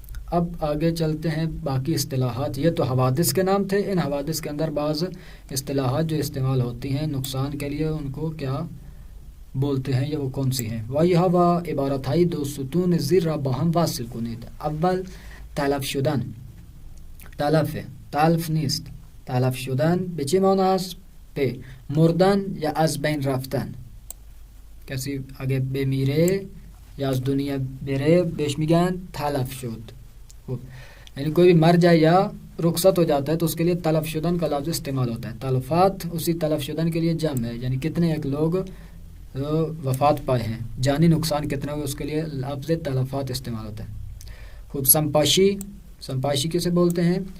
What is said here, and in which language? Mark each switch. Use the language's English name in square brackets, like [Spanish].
[Urdu] اب آگے چلتے ہیں باقی اصطلاحات. یہ تو حوادث کے نام تھے. ان حوادث کے اندر بعض اصطلاحات جو استعمال ہوتی ہیں نقصان کے لیے، ان کو کیا بولتے ہیں یا وہ کون سی ہیں؟ [Persian] وایها و عبارتهای دو ستون زیر را با هم وصل کنید. اول تلف شدن. تلف نیست. تلف شدن به چه معنی است؟ به مردن یا از بین رفتن. کسی اگه بمیره یا از دنیا بره بهش میگن تلف شد. [Urdu] یعنی کوئی بھی مر جائے یا رخصت ہو جاتا ہے تو اس کے لیے تلف شدن کا لفظ استعمال ہوتا ہے. تلفات اسی تلف شدن کے لیے جمع ہے، یعنی کتنے ایک لوگ وفات پائے ہیں، جانی نقصان کتنا ہوئے، اس کے لیے لفظ تلفات استعمال ہوتا ہے. خوب. سمپاشی. سمپاشی کسے بولتے ہیں؟